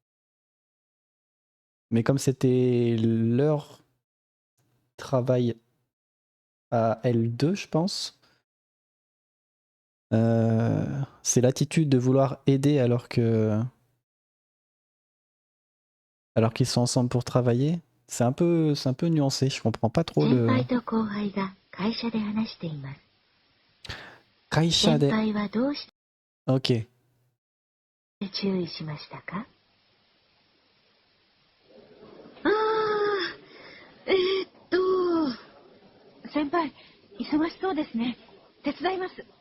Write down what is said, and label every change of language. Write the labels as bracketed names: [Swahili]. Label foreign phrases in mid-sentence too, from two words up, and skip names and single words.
[French] Mais comme c'était leur travail à L2, je pense, c'est l'attitude de vouloir aider alors qu'ils sont ensemble pour travailler. C'est un peu nuancé, je comprends pas trop [Japanese] 先 [French] le... [Japanese] 輩と後輩が会社で話しています。 Kaisha 先 [French] de... [Japanese] 輩はどうし Ok. て注意しましたか？先輩、忙しそうですね。手伝います。